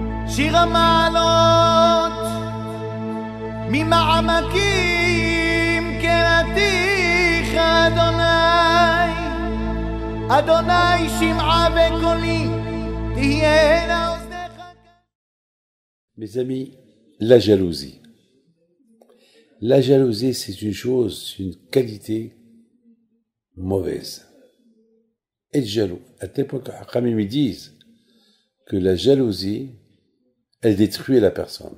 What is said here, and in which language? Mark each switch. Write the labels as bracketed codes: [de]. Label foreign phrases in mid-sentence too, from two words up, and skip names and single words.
[he] שיר המעלות ממעמקים קראתיך אדוני, אדוני שמעה בקולי תהיינה אוזניך. [fr] Mes amis, la jalousie. La jalousie, c'est une chose, une qualité mauvaise. Être jaloux. À tel point que Khamim me disent que la jalousie, elle détruit la personne.